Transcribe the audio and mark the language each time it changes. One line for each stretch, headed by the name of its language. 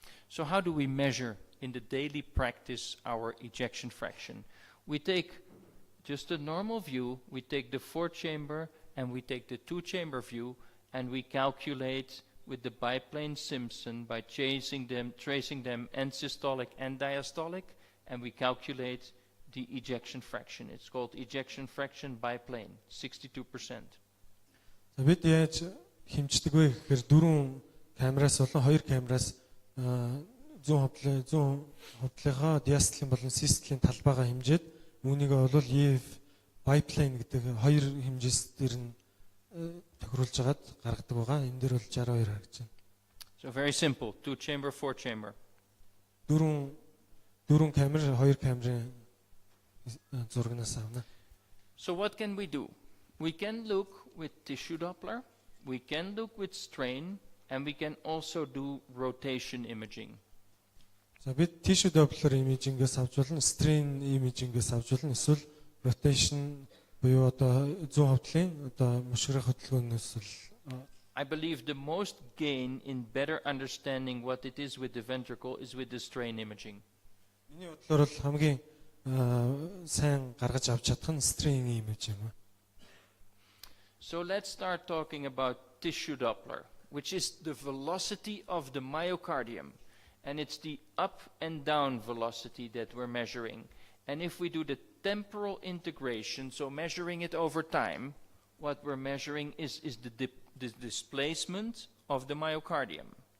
English: So how do we measure in the daily practice our ejection fraction? We take just a normal view, we take the 4-chamber and we take the 2-chamber view and we calculate with the biplane Simpson by tracing them end systolic and diastolic, and we calculate the ejection fraction. It's called ejection fraction biplane, 62%.
Mongolian: За бид яаж хэмждэг вэ гэхээр 4 камераас болон 2 камераас зүүн хувдлынхаа диастолийн болон систолийн талбайгаа хэмжээд үүнийгээ бол EF biplane гэдэг 2 хэмжээс дээр нь тохируулж агаад гаргадаг байгаа. Энэ дээр бол 62 харагдаж байна.
English: So very simple, 2-chamber, 4-chamber.
Mongolian: 4 камер, 2 камерын зургнаас авна.
English: So what can we do? We can look with tissue Doppler, we can look with strain, and we can also do rotation imaging.
Mongolian: За бид tissue Doppler imaging-гээс авч болно, strain imaging-гээс авч болно, эсвэл rotation буюу одоо зүүн хувдлын одоо мушгирах хөдөлгөөнөөс л
English: I believe the most gain in better understanding what it is with the ventricle is with the strain imaging.
Mongolian: Миний бодлоор бол хамгийн сайн гаргаж авч чадах нь strain image юм.
English: So let's start talking about tissue Doppler, which is the velocity of the myocardium, and it's the up and down velocity that we're measuring. And if we do the temporal integration, so measuring it over time, what we're measuring is the displacement of the myocardium.